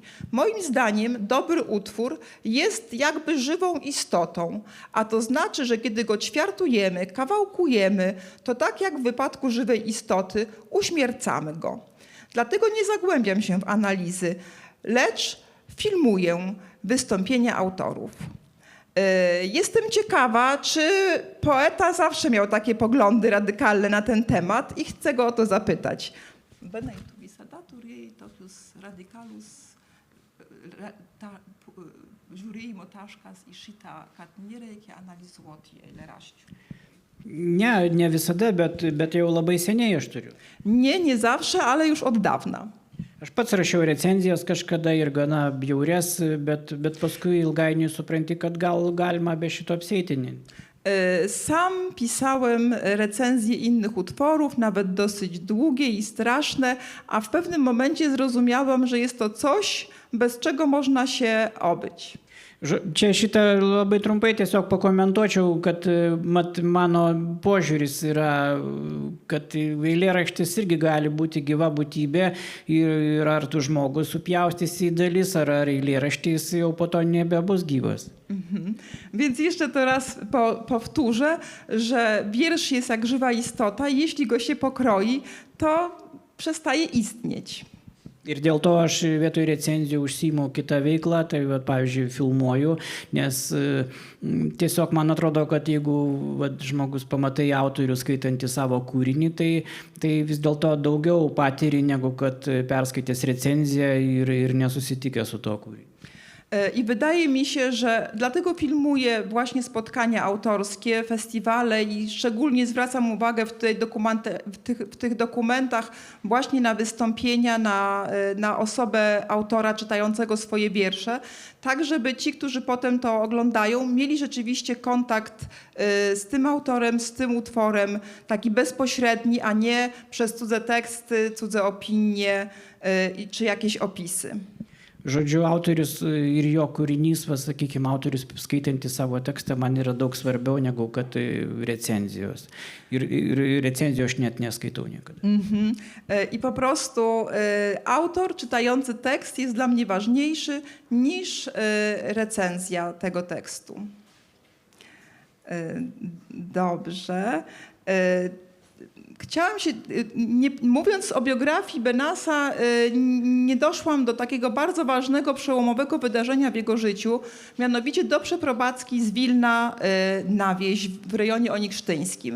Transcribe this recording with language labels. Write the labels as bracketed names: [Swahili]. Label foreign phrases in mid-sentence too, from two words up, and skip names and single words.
[Polish] Moim zdaniem dobry utwór jest jakby żywą istotą, a to znaczy, że kiedy go ćwiartujemy, kawałkujemy, to tak jak w wypadku żywej istoty uśmiercamy go. Dlatego nie zagłębiam się w analizy, lecz filmuję wystąpienia autorów. Jestem ciekawa, czy poeta zawsze miał takie poglądy radykalne na ten temat i chcę go o to zapytać. [Lithuanian] Benai tu visada turėjai tokius radikalus žiūrėjimo taškas į šitą, kad nereikia analizuoti eilėraščių. Ne visada, bet jau labai seniai aš turiu. [Polish] Nie zawsze, ale już od dawna. [Lithuanian] Aš pats rašiau recenzijas kažkada ir gana bjaures, bet paskui ilgainiui supranti, kad gal galima be šito apsieiti. [Polish] Sam pisałem recenzje innych utworów, nawet dosyć długie i straszne, a w pewnym momencie zrozumiałam, że jest to coś, bez czego można się obyć. [Lithuanian] Čia šitą labai trumpai tiesiog pakomentuočiau, kad mano požiūris yra, kad eilėraštis irgi gali būti gyva būtybė ir ar tu žmogus supjaustys į dalis, ar eilėraštis jau po to nebebus gyvas. [Polish] Więc jeszcze to raz powtórzę, że wiersz jest jak żywa istota i jeśli go się pokroi, to przestaje istnieć. [Lithuanian] Ir dėl to aš vietoj recenzijų užsiimu kitą veiklą, tai pavyzdžiui filmuoju, nes tiesiog man atrodo, kad jeigu žmogus pamatai autorių skaitantį savo kūrinį, tai vis dėlto daugiau patiri, negu kad perskaitęs recenziją ir nesusitikęs su to kūriniu. [Polish] I wydaje mi się, że dlatego filmuję właśnie spotkania autorskie, festiwale i szczególnie zwracam uwagę w tych dokumentach właśnie na wystąpienia, na osobę autora czytającego swoje wiersze, tak żeby ci, którzy potem to oglądają, mieli rzeczywiście kontakt z tym autorem, z tym utworem, taki bezpośredni, a nie przez cudze teksty, cudze opinie czy jakieś opisy. [Lithuanian] Žodžiu, autorius ir jo kūrinys, sakykime, autorius skaitantis savo tekstą man yra daug svarbiau negu kad recenzijos. Ir recenzijos aš net neskaitau niekada. [Polish] I po prostu autor czytający tekst jest dla mnie ważniejszy niż recenzja tego tekstu. Dobrze. Chciałam się, mówiąc o biografii Benassa, nie doszłam do takiego bardzo ważnego, przełomowego wydarzenia w jego życiu, mianowicie do przeprowadzki z Wilna na wieś w rejonie oniksztyńskim.